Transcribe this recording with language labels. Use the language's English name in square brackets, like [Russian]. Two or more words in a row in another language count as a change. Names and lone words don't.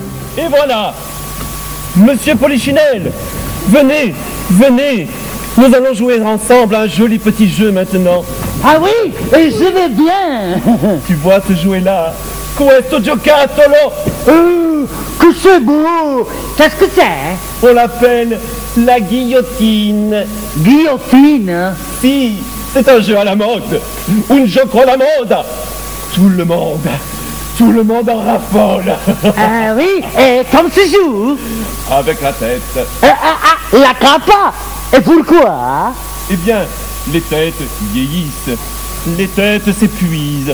[French] Et voilà, Monsieur Polichinelle, venez, venez. Nous allons jouer ensemble à un joli petit jeu maintenant. Ah oui, et je vais bien. Tu vois ce jouet-là? [Italian] Questo giocattolo, [French] Que c'est beau. Qu'est-ce que c'est? on l'appelle la guillotine. Guillotine. Si, c'est un jeu à la mode. [Italian] Un gioco alla moda. [French] Tout le monde en raffole. Ah oui, et comme se joue? Avec la tête. [Neapolitan] La capa. [French] Et pourquoi? Eh bien, les têtes vieillissent. Les têtes s'épuisent.